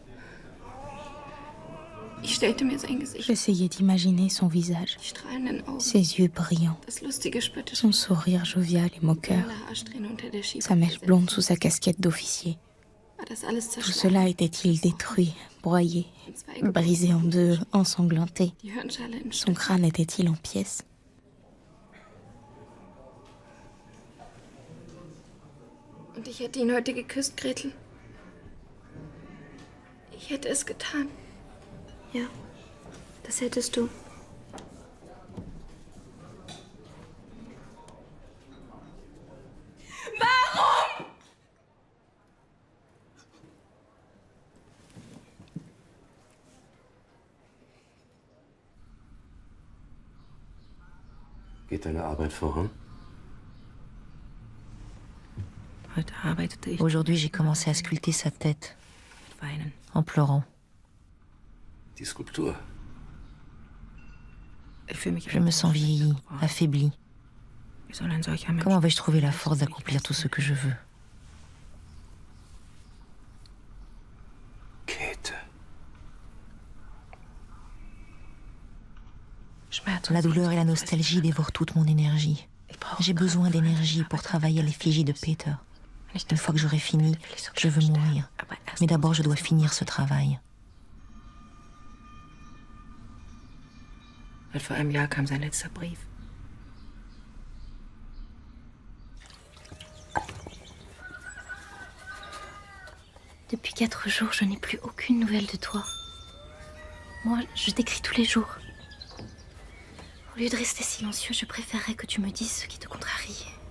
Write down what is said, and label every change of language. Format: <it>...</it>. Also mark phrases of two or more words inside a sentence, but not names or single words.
<fr>J'essayais d'imaginer son visage, ses yeux brillants, son sourire jovial et moqueur, sa mèche blonde sous sa casquette d'officier. Tout cela était-il détruit, broyé, brisé en 2, ensanglanté? Son crâne était-il en pièces?</fr> <de>Und ich hätte ihn heute geküsst, Gretel. Ich hätte es getan. Ja, das hättest du. Warum? Geht deine Arbeit voran?</de> <fr>Aujourd'hui, j'ai commencé à sculpter sa tête, en pleurant.</fr> <de>Die Skulptur.</de> <fr>Je me sens vieillie, affaiblie. Comment vais-je trouver la force d'accomplir tout ce que je veux? Käthe. La douleur et la nostalgie dévorent toute mon énergie. J'ai besoin d'énergie pour travailler à l'effigie de Peter. Une fois que j'aurai fini, je veux mourir. Mais d'abord, je dois finir ce travail.</fr> <de>Vor einem Jahr kam sein letzter Brief.</de> <fr>Depuis 4 jours, je n'ai plus aucune nouvelle de toi. Moi, je t'écris tous les jours. Au lieu de rester silencieux, je préférerais que tu me dises ce qui te contrarie.</fr>